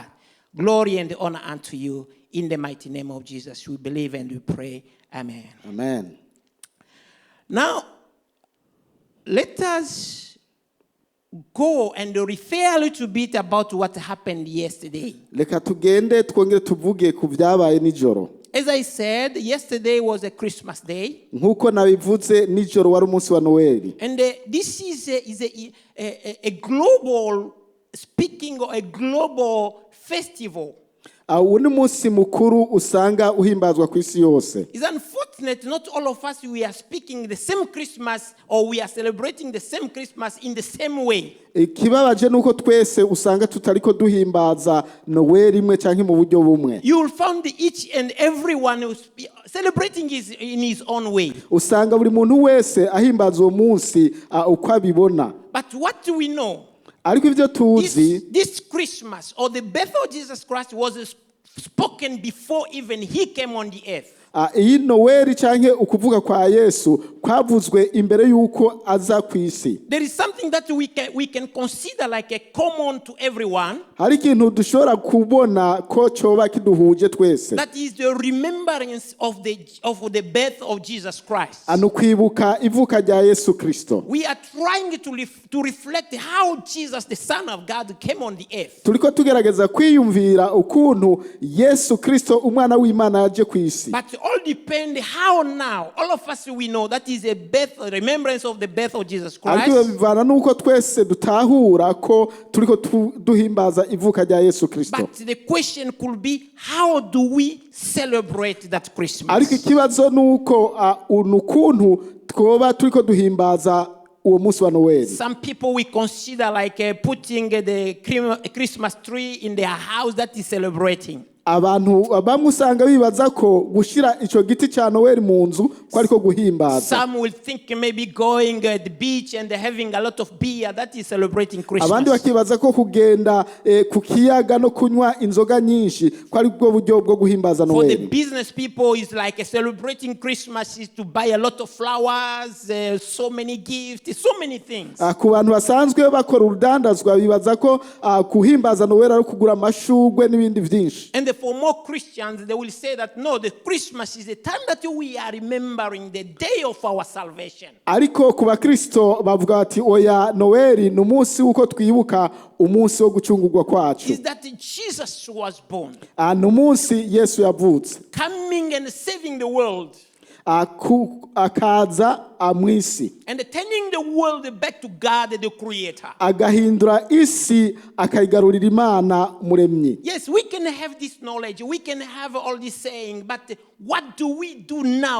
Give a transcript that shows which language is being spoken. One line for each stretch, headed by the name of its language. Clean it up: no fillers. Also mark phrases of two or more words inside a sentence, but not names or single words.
English: Glory and honor unto you. In the mighty name of Jesus, we believe and we pray. Amen. Amen. Now, let us go and refer a little bit about what happened yesterday.
Rundi: Leka tugende twongere tuvuge ku vyabaye nijoro.
English: As I said, yesterday was a Christmas day.
Rundi: Nkuko nabivuze nijoro wari umunsi wa Noel.
English: And this is a global speaking or a global festival.
Rundi: Ni munsi mukuru usanga uhimbazwa ku isi yose.
English: It's unfortunate not all of us we are speaking the same Christmas or we are celebrating the same Christmas in the same way.
Rundi: Kibabaje nuko twese usanga tutariko duhimbaza Noel imwe canke mu buryo bumwe.
English: You will find each and everyone who's celebrating in his own way.
Rundi: Usanga buri muntu wese ahimbaza uwo munsi uko abibona.
English: But what do we know? This Christmas or the birth of Jesus Christ was spoken before even he came on the earth.
Rundi: Iyi Noel canke ukuvuga kwa Yesu kwavuzwe imbere yuko aza ku isi.
English: There is something that we can consider like a common to everyone.
Rundi: Hari ikintu dushobora kubona ko coba kiduhuje twese.
English: That is the remembrance of the birth of Jesus Christ.
Rundi: Kwibuka ivuka rya Yesu Kristo.
English: We are trying to reflect how Jesus the Son of God came on the earth.
Rundi: Turiko tugerageza kwiyumvira ukuntu Yesu Kristo umwana w'Imana yaje ku isi.
English: But all depend how now. All of us we know that is a remembrance of the birth of Jesus Christ.
Rundi: Bivana nuko twese dutahura ko turiko duhimbaza ivuka rya Yesu Kristo.
English: But the question could be, how do we celebrate that Christmas?
Rundi: Ariko ikibazo nuko ukuntu twoba turiko duhimbaza uwo munsi wa Noel.
English: Some people we consider like putting the Christmas tree in their house that is celebrating.
Rundi: abantu bamwe usanga bibaza ko gushira ico giti ca Noel mu nzu ko ariko guhimbaza.
English: Some will think maybe going at the beach and having a lot of beer, that is celebrating
Rundi: Abandi
English: Christmas.
Rundi: bakibaza ko kugenda ku kiyaga no kunywa inzoga nyinshi ko ari bwo buryo bwo guhimbaza
English: For the
Rundi: Noel.
English: business people, it's like celebrating Christmas is to buy a lot of flowers, so many gifts, so many things.
Rundi: Ku bantu basanzwe bakora urudandazwa bibaza ko kuhimbaza Noel ari kugura amashugwe n'ibindi vyinshi.
English: And for more Christians, they will say that no, the Christmas is the time that we are remembering the day of our salvation.
Rundi: Ariko ku bakristo bavuga bati oya Noel ni umunsi uko twibuka umunsi wo gucungurwa kwacu.
English: Is that Jesus was born,
Rundi: Ni umunsi Yesu yavutse
English: coming and saving the world,
Rundi: akaza mwisi
English: and turning the world back to God, the Creator.
Rundi: agahindura isi akayigarurira Imana muremyi.
English: Yes, we can have this knowledge, we can have all this saying, but what do we do now?